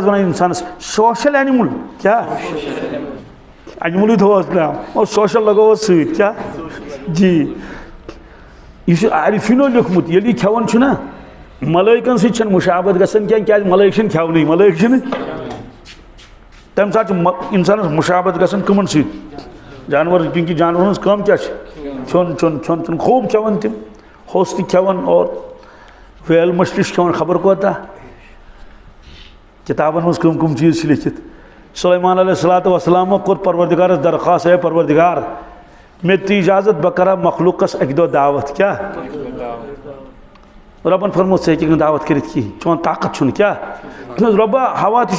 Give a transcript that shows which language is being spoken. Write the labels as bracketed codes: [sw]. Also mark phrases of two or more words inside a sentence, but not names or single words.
[ks] ونان اِنسانس [en] social animal [ks] کیٛاہ اینِملٕے تھوٚوہس ناو اور سوشل لگووس سۭتۍ کیٛاہ جی یہ چھُ عارفیٖنو لیوٚکھمُت ییٚلہِ یہِ کھٮ۪وان چھُ نا ملٲیکن سۭتۍ چھنہٕ مُشابت گژھان کینٛہہ کیٛازِ ملٲیک چھِنہٕ کھٮ۪ونٕے ملٲیک چھِنہٕ تمہِ ساتہٕ چھُ انسانس مُشابت گژھان کٕمن سۭتۍ جانور کیونکہِ جانورن ہٕنٛز کٲم کیٛاہ چھِ کھیوٚن چیوٚن کھیوٚن چیوٚن خوٗب کھٮ۪وان تِم ہوٚس تہِ کھٮ۪وان اور ویل مچھلی چھِ کھٮ۪وان خبر کوتاہ کِتابن منٛز کٕم کٕم چیٖز چھِ لیکھِتھ سلیمان [ar] علیہ الصلوۃ والسلامو [ks] کوٚر پروردگارس درخواست اے پروردگار مےٚ دِ اِجازت بہٕ کرٕ ہا مخلوٗقس اکہِ دۄہ دعوت کیٛاہ رۄبن فرموو ژٕ ہیٚککھ نہٕ دعوت کٔرِتھ کِہیٖنۍ چون طاقت چھُنہٕ کیٛاہ دوٚپمَس رۄبا ہوا تہِ